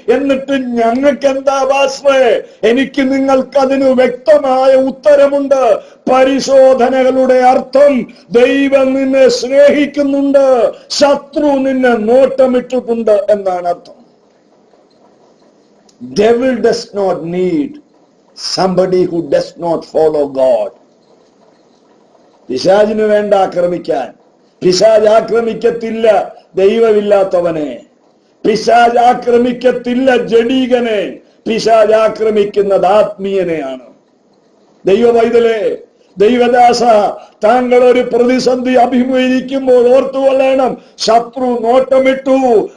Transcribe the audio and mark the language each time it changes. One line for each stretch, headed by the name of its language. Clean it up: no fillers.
Malayalam: എന്നിട്ട് ഞങ്ങൾക്ക് എന്താ വാസ്വേ? എനിക്ക് നിങ്ങൾക്കതിന് വ്യക്തമായ ഉത്തരമുണ്ട്. പരിശോധനകളുടെ അർത്ഥം ദൈവം നിന്നെ സ്നേഹിക്കുന്നുണ്ട്, ശത്രു നിന്നെ നോട്ടമിട്ടിട്ടുണ്ട് എന്നാണ് അർത്ഥം.
English: Devil does not need somebody who does not follow God.
Malayalam: പിശാചിന് വേണ്ട ആക്രമിക്കാൻ. പിശാച് ആക്രമിക്കത്തില്ല ദൈവമില്ലാത്തവനെ. പിശാച് ആക്രമിക്കത്തില്ല ജഡീകനെ. പിശാച് ആക്രമിക്കുന്നത് ആത്മീയനെയാണ്. ദൈവ പൈതലേ, ദൈവദാസ, താങ്കൾ ഒരു പ്രതിസന്ധി അഭിമുഖീകരിക്കുമ്പോൾ ഓർത്തുകൊള്ളണം, ശത്രു നോട്ടമിട്ടു.